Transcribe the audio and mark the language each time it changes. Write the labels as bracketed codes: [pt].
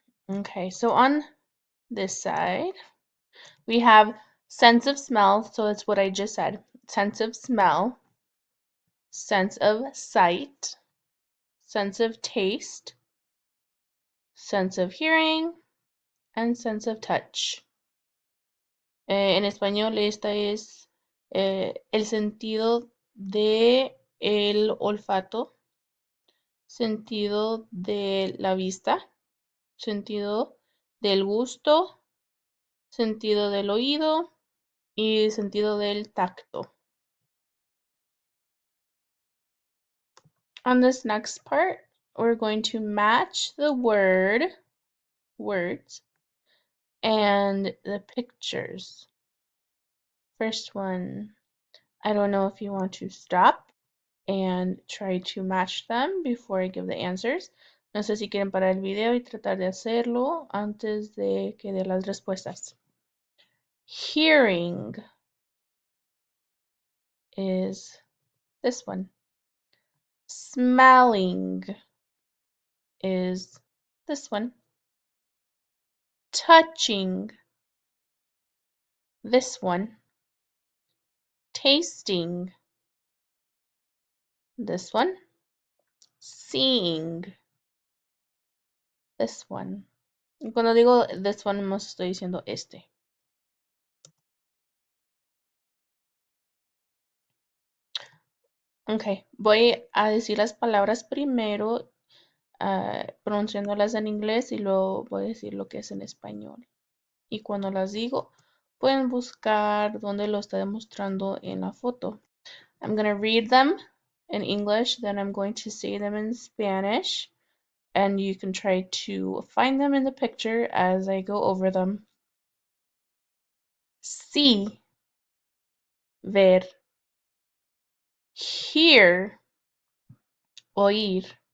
[en] Okay, so on this side, we have sense of smell, so that's what I just said. Sense of smell, sense of sight, sense of taste, sense of hearing, and sense of touch. [es] En español, esta es el sentido de el olfato, sentido de la vista, sentido del gusto, sentido del oído y sentido del tacto. [en] On this next part, we're going to match the words, and the pictures. First one, I don't know if you want to stop and try to match them before I give the answers. [es] No sé si quieren parar el video y tratar de hacerlo antes de que dé las respuestas. [en] Hearing is this one. Smelling is this one. Touching, this one. Tasting, this one. Seeing, this one. [es] Y cuando digo [en] this one, [es] no estoy diciendo este. Ok, voy a decir las palabras primero, pronunciándolas en inglés y luego voy a decir lo que es en español. Y cuando las digo, pueden buscar dónde lo está demostrando en la foto. [en] I'm going to read them in English, then I'm going to say them in Spanish, and you can try to find them in the picture as I go over them. See, ver. Hear, oír.